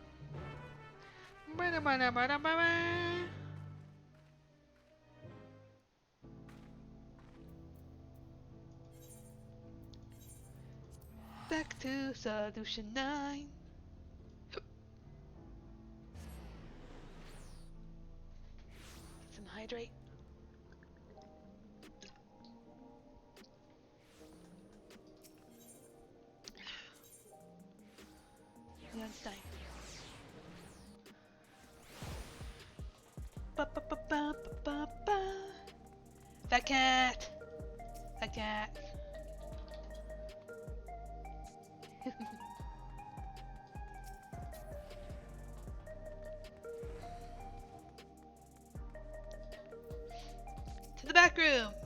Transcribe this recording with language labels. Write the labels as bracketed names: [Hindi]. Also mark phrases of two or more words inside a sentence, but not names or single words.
[English] Back to Solution 9. Get some hydrate. Leonstein. Ba ba ba ba ba ba. Fat cat. Fat cat. To the back room.